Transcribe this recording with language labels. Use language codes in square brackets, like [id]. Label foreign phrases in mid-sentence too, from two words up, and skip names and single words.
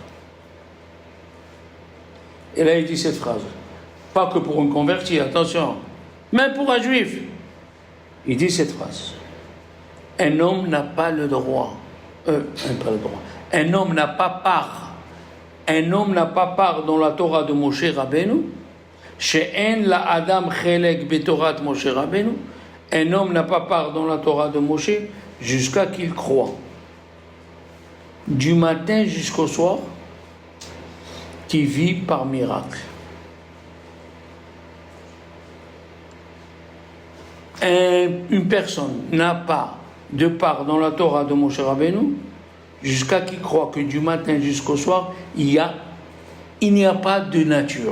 [fr] Et là, il dit cette phrase. Pas que pour un converti, attention. Même pour un juif. Il dit cette phrase. Un homme n'a pas le droit. Un homme n'a pas part. Un homme n'a pas part dans la Torah de Moshe Rabbeinu. [he] שאין לאדם חלק בתורת משה רבינו. [fr] Un homme n'a pas part dans la Torah de Moshe jusqu'à qu'il croit. Du matin jusqu'au soir, qui vit par miracle. Une personne n'a pas de part dans la Torah de Moshe Rabbeinu jusqu'à qu'il croit que du matin jusqu'au soir, il n'y a pas de nature.